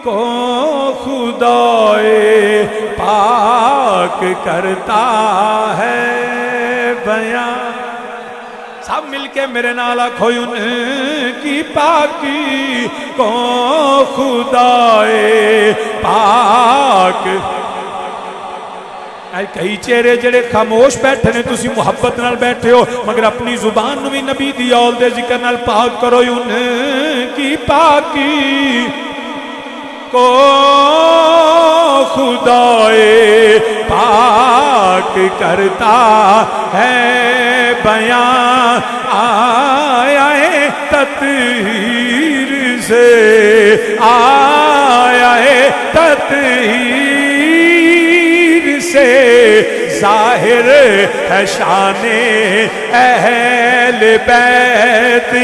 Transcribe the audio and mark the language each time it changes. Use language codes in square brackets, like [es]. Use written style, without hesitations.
[ur] کو خدائے پاک کرتا ہے بیان. [pa] سب مل کے میرے نال آکھو [ur] ان کی پاکی کو خدائے پاک. [pa] کئی چہرے جڑے خاموش بیٹھے نے تسی محبت نال بیٹھے ہو مگر اپنی زبان نو بھی نبی دی اول دے ذکر نال پاک کرو. [ur] ان کی پاکی کو خدائے پاک کرتا ہے بیان. آیا ہے تطہیر سے آیا ہے تطہیر سے ظاہر ہے شان اہل بیت.